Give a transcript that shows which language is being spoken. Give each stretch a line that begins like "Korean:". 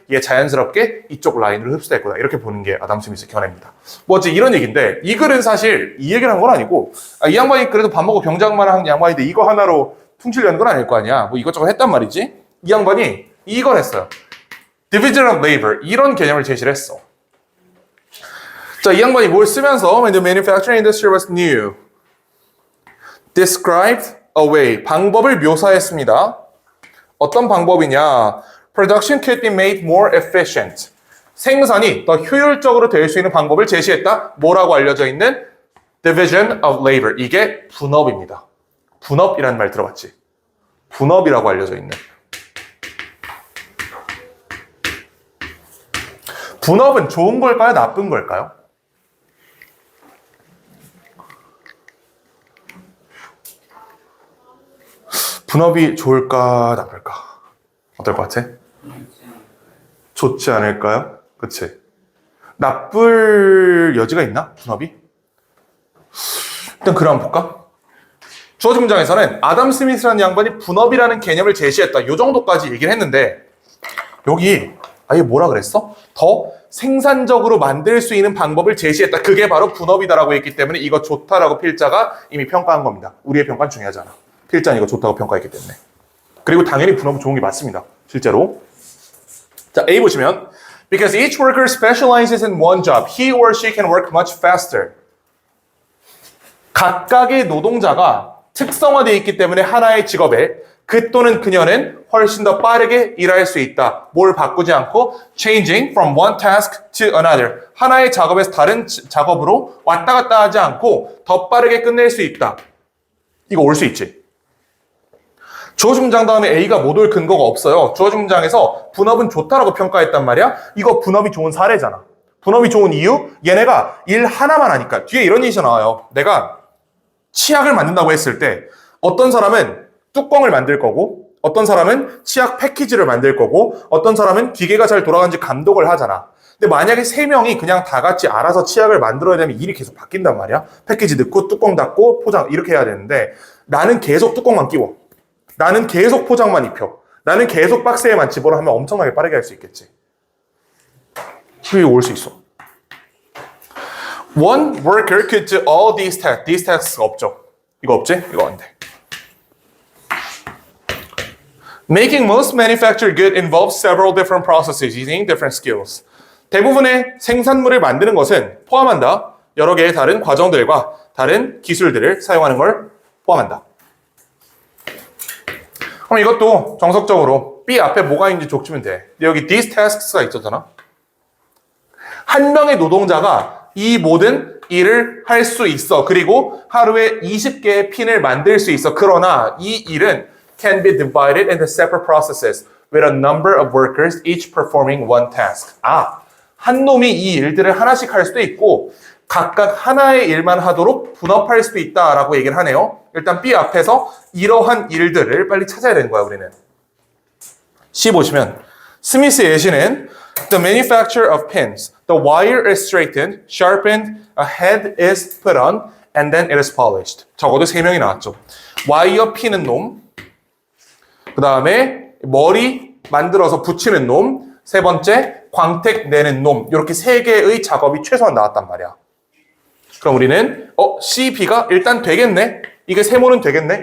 Korean: 얘 자연스럽게 이쪽 라인으로 흡수될 거다. 이렇게 보는 게 아담 스미스 견해입니다. 뭐 어째 이런 얘기인데 이 글은 사실 이 얘기를 한 건 아니고 이 양반이 그래도 밥 먹고 병장만 한 양반인데 이거 하나로 퉁치려는 건 아닐 거 아니야. 뭐 이것저것 했단 말이지. 이 양반이 이걸 했어요. Division of Labor 이런 개념을 제시를 했어. 자, 이 양반이 뭘 쓰면서
English: When the manufacturing industry was new described a way
Korean: 방법을 묘사했습니다. 어떤 방법이냐?
English: Production could be made more efficient.
Korean: 생산이 더 효율적으로 될 수 있는 방법을 제시했다. 뭐라고 알려져 있는? Division of Labor. 이게 분업입니다. 분업이라는 말 들어봤지? 분업이라고 알려져 있는. 분업은 좋은 걸까요? 나쁜 걸까요? 분업이 좋을까? 나쁠까? 어떨 것 같아? 좋지 않을까요? 그치? 나쁠 여지가 있나? 분업이? 일단 글을 한번 볼까? 주어진 문장에서는 아담 스미스라는 양반이 분업이라는 개념을 제시했다. 이 정도까지 얘기를 했는데 여기 아예 뭐라 그랬어? 더 생산적으로 만들 수 있는 방법을 제시했다. 그게 바로 분업이다라고 했기 때문에 이거 좋다라고 필자가 이미 평가한 겁니다. 우리의 평가는 중요하잖아. 필자는 이거 좋다고 평가했기 때문에. 그리고 당연히 분업은 좋은 게 맞습니다. 실제로. 자, A 보시면
English: Because each worker specializes in one job, he or she can work much faster.
Korean: 각각의 노동자가 특성화되어 있기 때문에 하나의 직업에 그 또는 그녀는 훨씬 더 빠르게 일할 수 있다. 뭘 바꾸지 않고
English: changing from one task to another.
Korean: 하나의 작업에서 다른 작업으로 왔다 갔다 하지 않고 더 빠르게 끝낼 수 있다. 이거 올 수 있지. 주어진 문장 다음에 A가 못 올 근거가 없어요. 주어진 문장에서 분업은 좋다라고 평가했단 말이야. 이거 분업이 좋은 사례잖아. 분업이 좋은 이유? 얘네가 일 하나만 하니까. 뒤에 이런 얘기가 나와요. 내가 치약을 만든다고 했을 때 어떤 사람은 뚜껑을 만들 거고 어떤 사람은 치약 패키지를 만들 거고 어떤 사람은 기계가 잘 돌아가는지 감독을 하잖아. 근데 만약에 세 명이 그냥 다 같이 알아서 치약을 만들어야 되면 일이 계속 바뀐단 말이야. 패키지 넣고 뚜껑 닫고 포장 이렇게 해야 되는데 나는 계속 뚜껑만 끼워. 나는 계속 포장만 입혀. 나는 계속 박스에만 집어넣어 하면 엄청나게 빠르게 할 수 있겠지. 그게 올 수 있어.
English: One worker could do all these tasks. These tasks
Korean: 없죠. 이거 없지? 이거 안 돼.
English: Making most manufactured good involves several different processes using different skills.
Korean: 대부분의 생산물을 만드는 것은 포함한다. 여러 개의 다른 과정들과 다른 기술들을 사용하는 걸 포함한다. 그럼 이것도 정석적으로 B 앞에 뭐가 있는지 족치면 돼. 여기
English: these tasks
Korean: 가 있었잖아. 한 명의 노동자가 이 모든 일을 할 수 있어. 그리고 하루에 20개의 핀을 만들 수 있어. 그러나 이 일은
English: can be divided into separate processes with a number of workers each performing one task.
Korean: 한 놈이 이 일들을 하나씩 할 수도 있고 각각 하나의 일만 하도록 분업할 수도 있다라고 얘기를 하네요. 일단 B 앞에서 이러한 일들을 빨리 찾아야 되는 거야, 우리는. C 보시면 스미스의 예시는
English: The manufacture of pins. The wire is straightened, sharpened, a head is put on, and then it is polished.
Korean: 적어도 3명이 나왔죠. 와이어 피는 놈, 그 다음에 머리 만들어서 붙이는 놈, 세 번째 광택 내는 놈. 이렇게 3개의 작업이 최소한 나왔단 말이야. 그럼 우리는 C, B가 일단 되겠네. 이게 세모는 되겠네.